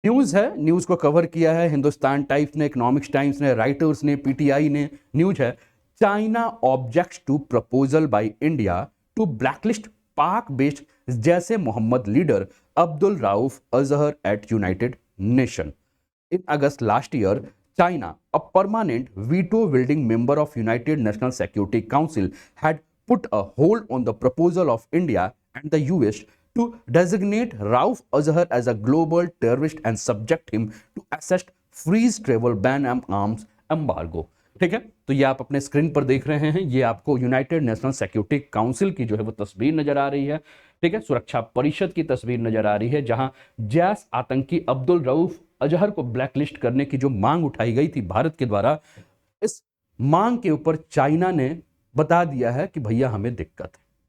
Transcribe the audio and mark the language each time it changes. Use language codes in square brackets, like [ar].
[hi] News है, news को cover किया है हिंदुस्तान टाइम्स ने, इकोनॉमिक्स टाइम्स ने, राइटर्स ने, पीटीआई ने। [en] News है, China objects to proposal by India to blacklist Pak based Jaish Mohammed leader Abdul Rauf Azhar at United Nation. In August last year, China, a permanent veto-wielding member of United Nations Security Council, had put a hold on the proposal of India and the US to designate Rauf Azhar as a global terrorist and subject him to assessed freeze travel ban and arms embargo। [hi] ठीक है, तो ये आप अपने screen पर देख रहे हैं, ये आपको यूनाइटेड नेशनल सिक्योरिटी काउंसिल की जो है वो तस्वीर नजर आ रही है। ठीक है, सुरक्षा परिषद की तस्वीर नजर आ रही है, जहां जैश आतंकी अब्दुल रऊफ अजहर को ब्लैकलिस्ट करने की जो मांग उठाई गई थी भारत के द्वारा, इस मांग के ऊपर चाइना ने बता दिया है कि भैया हमें दिक्कत है।